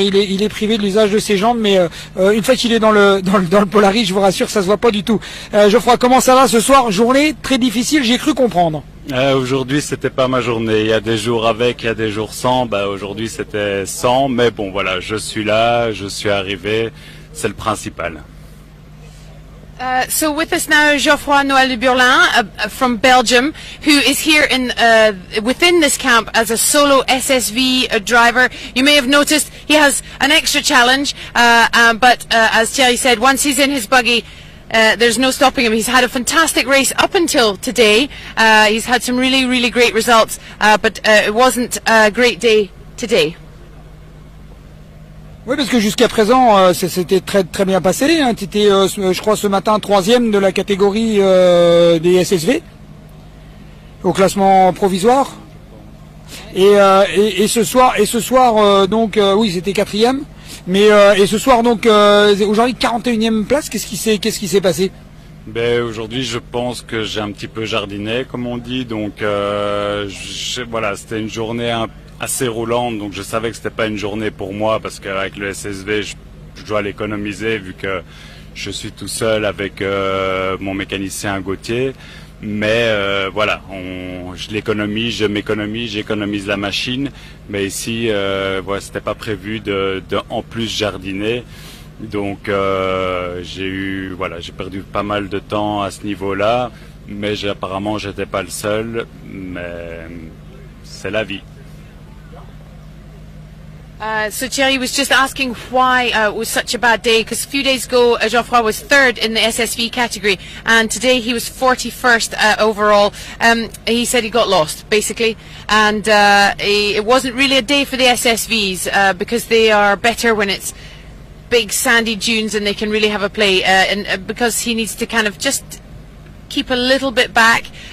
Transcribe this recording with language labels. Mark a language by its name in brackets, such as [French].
[French] Il est privé de l'usage de ses jambes, mais une fois qu'il est dans le Polaris, je vous rassure, ça se voit pas du tout. Geoffroy, comment ça va ce soir? Journée très difficile, j'ai cru comprendre. Aujourd'hui, c'était pas ma journée. Il y a des jours avec, il y a des jours sans. Aujourd'hui, c'était sans, mais bon, voilà, je suis là, je suis arrivé, c'est le principal. [English] So with us now, Geoffroy Noël de Burlin from Belgium, who is here within this camp as a solo SSV driver. You may have noticed he has an extra challenge, but as Thierry said, once he's in his buggy, there's no stopping him. He's had a fantastic race up until today. He's had some really great results, but it wasn't a great day today. [French] Oui, parce que jusqu'à présent, c'était très bien passé. Hein. Tu étais, je crois, ce matin 3e de la catégorie des SSV au classement provisoire. Et ce soir, donc, oui, c'était 4e. Mais et ce soir, donc, aujourd'hui 41e place. Qu'est-ce qui s'est passé? Aujourd'hui, je pense que j'ai un petit peu jardiné, comme on dit. Donc, voilà, c'était une journée assez roulante, donc je savais que c'était pas une journée pour moi parce qu'avec le SSV, je dois l'économiser vu que je suis tout seul avec mon mécanicien Gauthier. Mais voilà, je l'économise, j'économise la machine. Mais ici, voilà, c'était pas prévu de en plus jardiner. Donc j'ai perdu pas mal de temps à ce niveau-là. Mais apparemment, j'étais pas le seul. Mais c'est la vie. [English] So Thierry was just asking why it was such a bad day, because a few days ago Geoffroy was 3rd in the SSV category and today he was 41st overall. He said he got lost basically, and it wasn't really a day for the SSVs because they are better when it's big sandy dunes and they can really have a play, and because he needs to kind of just keep a little bit back.